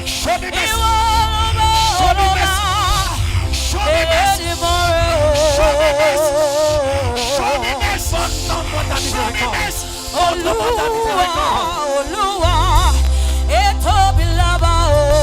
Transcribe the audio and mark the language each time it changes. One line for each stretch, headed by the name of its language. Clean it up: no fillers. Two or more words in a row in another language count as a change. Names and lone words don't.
English: Show me mercy.
Yoruba: Iwo
English: Show me mercy. Show me mercy. Show me mercy. Show me mercy.
French: Montre-moi ta
English: Show me
French: miséricorde.
English: mercy.
French: Montre-moi ta miséricorde.
Yoruba: Olúwa, ẹ tóbi lábá o.